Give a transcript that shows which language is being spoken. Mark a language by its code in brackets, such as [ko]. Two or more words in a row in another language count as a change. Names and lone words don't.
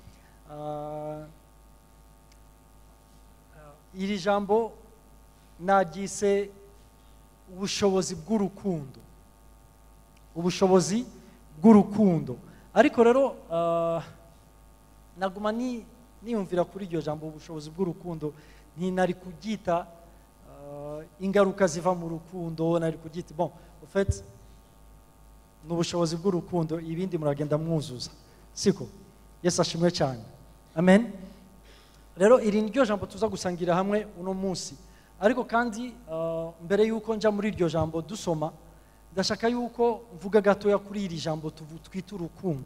[rn] Iri jambo nagise ubushobozi bw'urukundo, ubushobozi bw'urukundo. Ariko rero naguma niyumvira kuri iryo jambo ubushobozi bw'urukundo, nari kugita ingaruka ziva mu rukundo, nari kugita [fr] bon en fait [rn] n'ubushobozi bw'urukundo, ibindi muragenda mwuzuza, siko? Yesu ashimwe cyane, amen. Rero iri niryo jambo tuza gusangira hamwe uno munsi. Ariko kandi mbere yuko nja muri iryo jambo dusoma, ndashaka yuko mvuga gatoya kuri iri jambo twita urukundo.